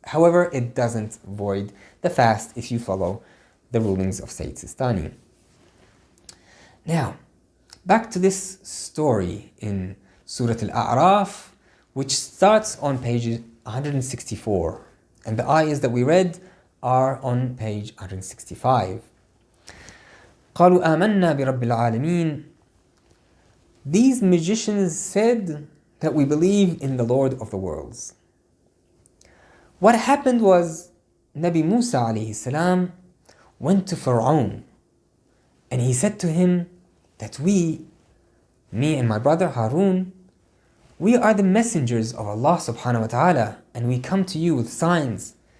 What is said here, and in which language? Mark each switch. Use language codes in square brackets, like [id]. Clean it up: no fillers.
[en] However, it doesn't void the fast if you follow the rulings of Sayyid Sistani. Now, back to this story in Surah Al-A'raf, which starts on page 164, and the ayahs that we read are on page 165. [ar] قالوا آمنا برب العالمين. [en] These magicians said that we believe in the Lord of the worlds. What happened was Nabi Musa alayhi salam went to Pharaoh and he said to him that me and my brother Harun, we are the messengers of Allah subhanahu wa ta'ala and we come to you with signs.